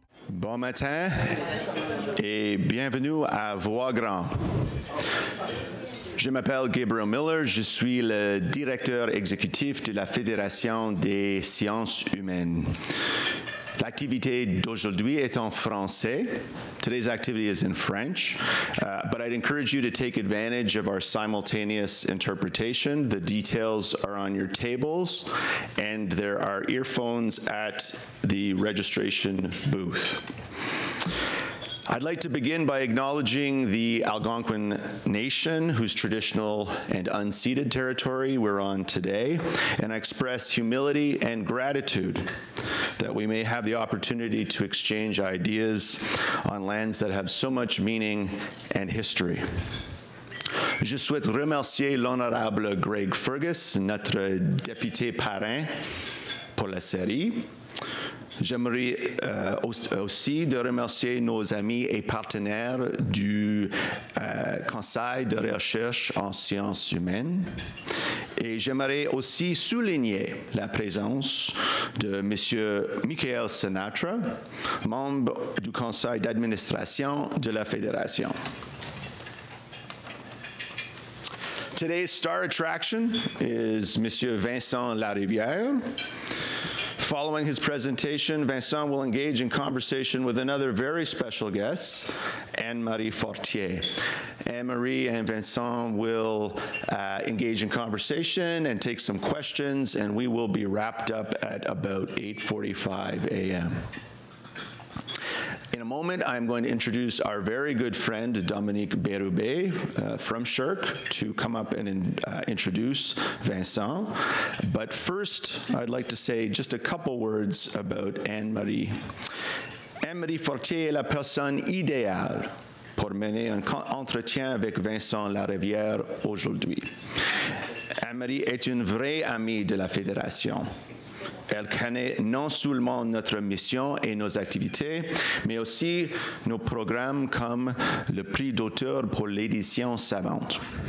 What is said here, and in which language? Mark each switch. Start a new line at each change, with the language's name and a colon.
French: Bon matin et bienvenue à Voix Grand. Je m'appelle Gabriel Miller, je suis le directeur exécutif de la Fédération des sciences humaines. L'activité d'aujourd'hui est en français.
English: Today's activity is in French, but I'd encourage you to take advantage of our simultaneous interpretation. The details are on your tables, and there are earphones at the registration booth. I'd like to begin by acknowledging the Algonquin Nation, whose traditional and unceded territory we're on today, and I express humility and gratitude that we may have the opportunity to exchange ideas on lands that have so much meaning and history.
French: Je souhaite remercier l'honorable Greg Fergus, notre député parrain pour la série. J'aimerais aussi de remercier nos amis et partenaires du Conseil de recherche en sciences humaines. Et j'aimerais aussi souligner la présence de M. Michael Sinatra, membre du conseil d'administration de la Fédération.
English: Today's star attraction is M. Vincent Larivière. Following his presentation, Vincent will engage in conversation with another very special guest, Anne-Marie Fortier. Anne-Marie and Vincent will engage in conversation and take some questions, and we will be wrapped up at about 8:45 a.m. In a moment, I'm going to introduce our very good friend, Dominique Bérubé from SSHRC, to come up and introduce Vincent. But first, I'd like to say just a couple words about Anne-Marie.
French: Anne-Marie Fortier est la personne idéale pour mener un entretien avec Vincent Larivière aujourd'hui. Anne-Marie est une vraie amie de la Fédération. Elle connaît non seulement notre mission et nos activités, mais aussi nos programmes comme le prix d'auteur pour l'édition savante.